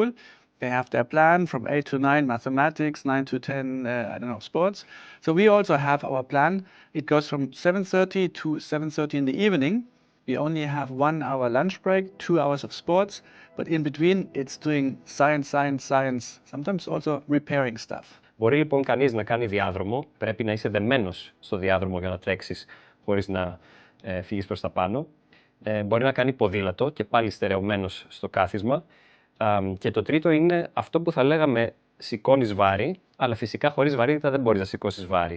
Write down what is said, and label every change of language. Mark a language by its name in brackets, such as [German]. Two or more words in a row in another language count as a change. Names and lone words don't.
[English] They have their plan from 8 to 9 mathematics, 9 to 10, sports. So we also have our plan. It goes from 7:30 to 7:30 in the evening. We only have 1 hour lunch break, 2 hours of sports. But in between, it's doing science, sometimes also repairing stuff. [Greek] Μπορεί λοιπόν κανείς να κάνει διάδρομο, πρέπει να είσαι δεμένος στο διάδρομο για να τρέξεις χωρίς να φύγεις προς τα πάνω. Μπορεί να κάνει ποδήλατο και πάλι στερεωμένος στο κάθισμα. Και το τρίτο είναι αυτό που θα λέγαμε σηκώνεις βάρη, αλλά φυσικά χωρίς βαρύτητα δεν μπορείς να σηκώσεις βάρη.